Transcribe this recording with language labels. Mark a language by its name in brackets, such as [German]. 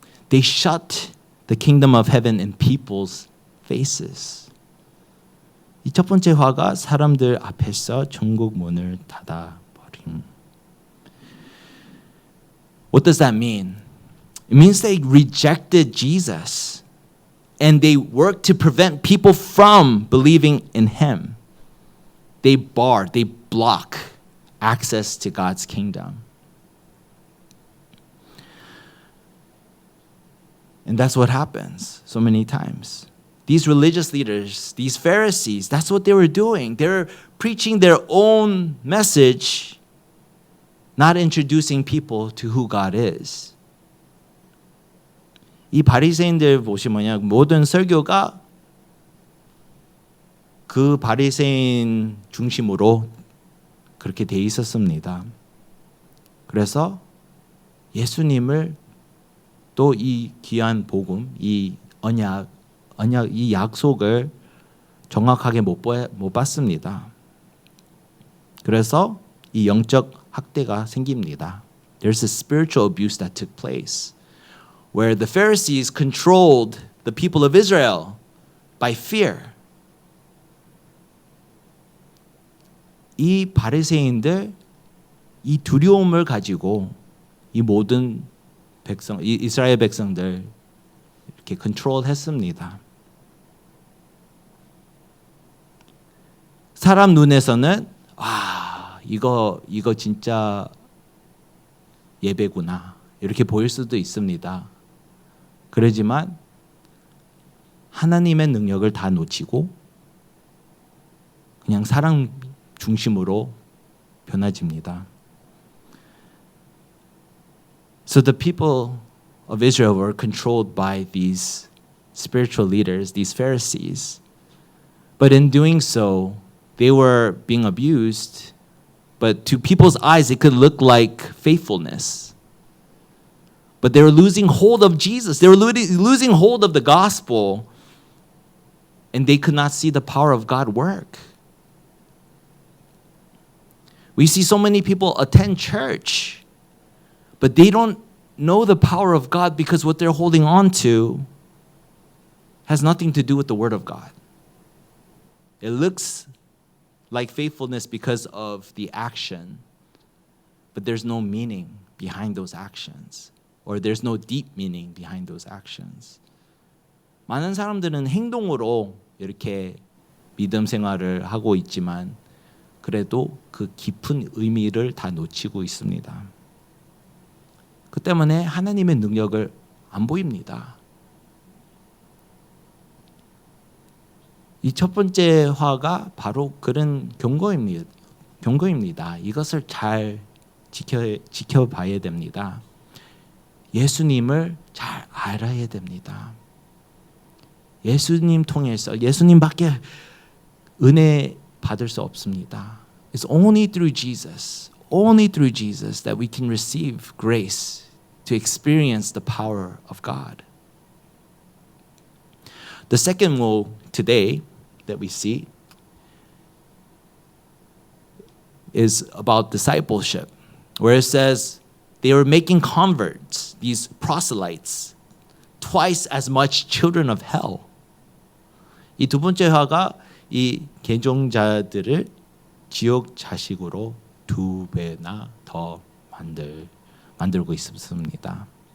[English] They shut the kingdom of heaven in people's faces. [Korean] 이 첫 번째 화가 사람들 앞에서 천국 문을 닫아버림. [English] What does that mean? It means they rejected Jesus and they worked to prevent people from believing in Him. They block access to God's kingdom. And that's what happens so many times. These religious leaders, these Pharisees, that's what they were doing. They're preaching their own message, not introducing people to who God is. [Korean] 이 바리새인들 보시면요, 모든 설교가 그 바리새인 중심으로 그렇게 돼 있었습니다. 그래서 예수님을 또 이 귀한 복음, 이 언약 언약, 이 약속을 정확하게 못 받습니다. 그래서 이 영적 학대가 생깁니다. [English] There's a spiritual abuse that took place where the Pharisees controlled the people of Israel by fear. [Korean] 이 바리새인들 이 두려움을 가지고 이 모든 이스라엘 백성들 이렇게 컨트롤했습니다. 사람 눈에서는 이거 진짜 예배구나 이렇게 보일 수도 있습니다. 그러지만 하나님의 능력을 다 놓치고 그냥 사랑 중심으로 변화집니다. [English] So the people of Israel were controlled by these spiritual leaders, these Pharisees. But in doing so, they were being abused. But to people's eyes, it could look like faithfulness. But they were losing hold of Jesus. They were losing hold of the gospel. And they could not see the power of God work. We see so many people attend church, but they don't know the power of God because what they're holding on to has nothing to do with the Word of God. It looks like faithfulness because of the action, but there's no meaning behind those actions, or there's no deep meaning behind those actions. [Korean] 많은 사람들은 행동으로 이렇게 믿음 생활을 하고 있지만 그래도 그 깊은 의미를 다 놓치고 있습니다. 그 때문에 하나님의 능력을 안 보입니다. 이 첫 번째 화가 바로 그런 경고입니다. 이것을 잘 지켜봐야 됩니다. 예수님을 잘 알아야 됩니다. 예수님 통해서 예수님밖에 은혜 받을 수 없습니다. [English] It's only through Jesus that we can receive grace to experience the power of God. The second woe today that we see is about discipleship, where it says they were making converts, these proselytes, twice as much children of hell. [Korean] 이 두 번째 화가 이 개종자들을 지옥 자식으로 2배나 더 만들고 있습니다.